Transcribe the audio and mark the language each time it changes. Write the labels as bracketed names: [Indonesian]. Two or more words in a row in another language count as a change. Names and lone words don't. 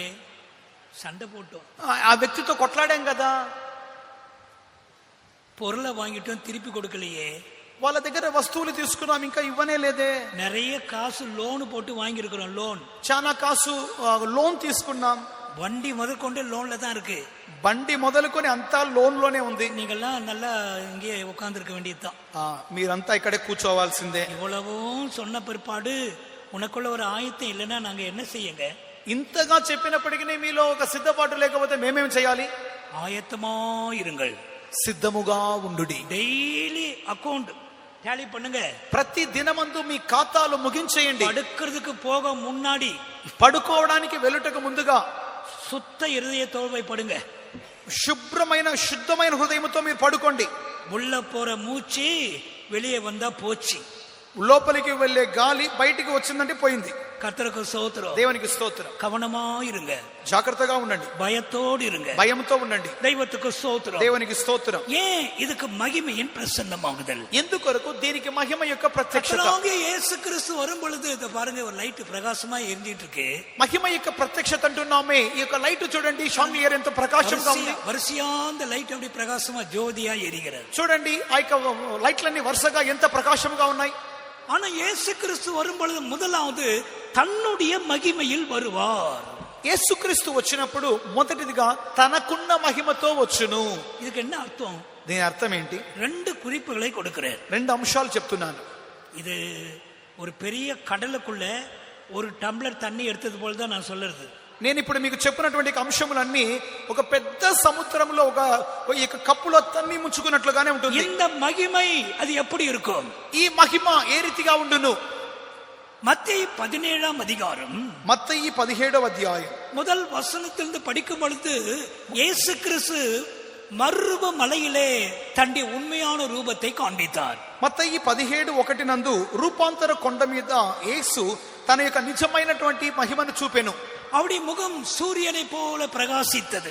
[Tamil] சண்டை போட்டோம், [Telugu] ఆ వ్యక్తితో కొట్లాడాం కదా. [Tamil] பொருளை வாங்கிட்டோம், திருப்பி கொடுக்கலையே. [Telugu] వాళ్ళ దగ్గర వస్తువులు తీసుకున్నాం, ఇంకా ఇవ్వనే లేదే. [Tamil] நிறைய காசு லோன் போட்டு வாங்கி இருக்கிறோம். லோன் [Telugu] చాలా కాసు లోన్ తీసుకున్నాం. [Tamil] வண்டி முதற்கொண்டு லோன்ல தான் இருக்கு. [Telugu] బండి మొదలుకొని అంతా లోన్ లోనే ఉంది. [Tamil] நீங்கெல்லாம் நல்லா இங்கே உட்கார்ந்து இருக்க வேண்டியதுதான். [Telugu] మీరంతా ఇక్కడే కూర్చోవాల్సిందే. [Tamil] இவ்வளவும் சொன்ன பிற்பாடு உனக்குள்ள ஒரு ஆயத்தம் இல்லைன்னா நாங்க என்ன செய்யுங்க? [Telugu] ఇంతగా చెప్పినప్పటికీ మీలో ఒక సిద్ధపాటు లేకపోతే మేమేం చేయాలి? [Tamil] ஆயத்தமா இருங்கள், [Telugu] సిద్ధముగా ఉండుడి. [English] daily account tally [Tamil] பண்ணுங்க. [Telugu] ప్రతి దినమందు మీ ఖాతాలు ముగించేయండి. [Tamil] படுக்கிறதுக்கு போக முன்னாடி, [Telugu] పడుకోవడానికి వెళ్ళుటకు ముందుగా [Tamil] சுத்த இருதயத்தோடு போய் படுங்க. [Telugu] శుభ్రమైన శుద్ధమైన హృదయంతో మీరు పడుకోండి. [Tamil] உள்ள போற மூச்சு வெளியே வந்தா போச்சு. [Telugu] లోపలికి వెళ్ళే గాలి బయటికి వచ్చిందంటే పోయింది. [Tamil] கர்த்தருக்கு ஸ்தோத்திரம். [Telugu] దేవునికి స్తోత్రం. [Tamil] கவனமா இருங்க, [Telugu] జాగ్రత్తగా ఉండండి, [Tamil] பயத்தோடு இருங்க, [Telugu] భయంతో ఉండండి. [Tamil] தெய்வத்துக்கு ஸ்தோத்திரம். [Telugu] దేవునికి స్తోత్రం. [Tamil] ஏன் இதுக்கு மகிமையின் பிரசன்னமாகுதல்? [Telugu] ఎందుకొరకు దీనికి మహిమ యొక్క ప్రత్యక్షత. [Tamil] கர்த்தராகிய இயேசு கிறிஸ்து வரும் பொழுது இத பாருங்க, ஒரு லைட் பிரகாசமா எரிஞ்சிட்டு இருக்கு. [Telugu] మహిమ యొక్క ప్రత్యక్షత అంటున్నామే, ఈ యొక్క లైట్ చూడండి, షాండిలియర్ ఎంత ప్రకాశంగా ఉంది. [Tamil] వరుసగా அந்த லைட் அப்படி பிரகாசமா ஜோதியா எரிகிறது. [Telugu] చూడండి ఆ యొక్క లైట్లన్నీ వరుసగా ఎంత ప్రకాశంగా ఉన్నాయి. [Tamil] ஆனா இயேசு கிறிஸ்து வரும் பொழுது முதலாவது தன்னுடைய மகிமையில் வருவார். [Telugu] యేసుక్రీస్తు వచ్చినప్పుడు మొదటిదిగా తనకున్న మహిమతో వచ్చును. [Tamil] இதுக்கு என்ன அர்த்தம்? [Telugu] దీని అర్థం ఏంటి? [Tamil] ரெண்டு குறிப்புகளை கொடுக்கிறேன். [Telugu] రెండు అంశాలు చెప్తున్నాను. [Tamil] இது ஒரு பெரிய கடலுக்குள்ள ஒரு டம்ளர் தண்ணி எடுத்தது போல தான் நான் சொல்றது. [Telugu] నేను ఇప్పుడు మీకు చెప్పినటువంటి అంశములన్నీ ఒక పెద్ద సముద్రంలో ఒక కప్పులో తన్ని ముంచుకున్నట్లుగానే ఉంటుంది. [Tamil] இந்த மகிமை அது எப்படி இருக்கும்? [Telugu] ఈ మహిమ ఏ రీతిగా ఉండును? [Tamil] மத்தேயு 17ஆம் அதிகாரம், [Telugu] మత్తయి 17వ అధ్యాయం [Tamil] முதல் வசனத்திலிருந்து படிக்கும் பொழுது இயேசு கிறிஸ்து மறுரூப மலையிலே தன்னுடைய உண்மையான ரூபத்தை காண்பித்தார். [Telugu] మత్తయి 17:1 నందు రూపాంతర కొండ మీద యేసు తన యొక్క నిజమైనటువంటి మహిమను చూపెను. [Tamil] அவருடைய முகம் சூரியனை போல பிரகாசித்தது.